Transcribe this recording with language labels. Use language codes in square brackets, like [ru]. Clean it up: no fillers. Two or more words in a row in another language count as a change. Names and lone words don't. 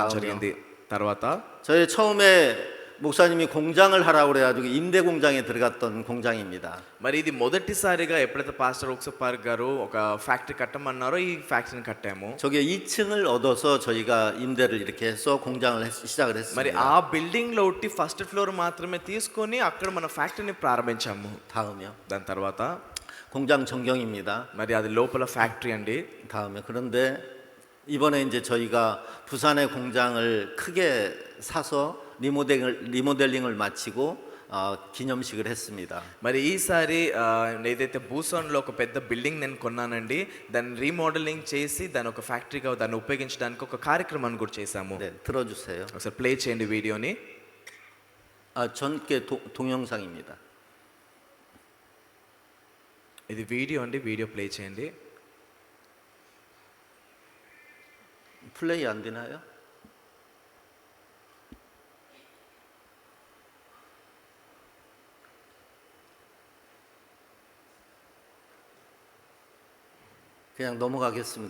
[te] అవును. జరిగింది. తర్వాత [ko] 저희 처음에 목사님이 공장을 하라고 그래가지고 임대 공장에 들어갔던 공장입니다. [te] మరి ఇది మొదటిసారిగా ఎప్పుడైతే పాస్టర్ ఓక్సపార్క్ గారు ఒక ఫ్యాక్టరీ కట్టమన్నారో ఈ ఫ్యాక్టరీని కట్టాము. [ko] 저게 2층을 얻어서 저희가 임대를 이렇게 해서 공장을 시작을 [te] మరి [ko] 했습니다. [te] ఆ బిల్డింగ్ లో ఉట్టి [en] first floor [te] మాత్రమే తీసుకొని అక్కడ మన ఫ్యాక్టరీని ప్రారంభించాము. [ko] 다음이요. [te] దాని తర్వాత [ko] 공장 전경입니다. [te] మరి అది లోపల ఫ్యాక్టరీ అండి. [ko] 다음에 그런데 이번에 이제 저희가 부산의 공장을 크게 사서 리모델링을 마치고 기념식을 했습니다. [te] మరి ఈసారి ఏదైతే భూసాన్లో ఒక పెద్ద బిల్డింగ్ నేను కొన్నానండి, దాన్ని రీమోడలింగ్ చేసి దాని ఒక ఫ్యాక్టరీగా దాన్ని ఉపయోగించడానికి ఒక కార్యక్రమాన్ని కూడా చేశాము. [ko] 네, 들어주세요. [te] ఒకసారి ప్లే చేయండి వీడియోని. [ko] 전께 동영상입니다. [te] ఇది వీడియో అండి, [en] video play [te] చేయండి. [ko] 플레이 안 되나요? 그냥 넘어가겠습니다.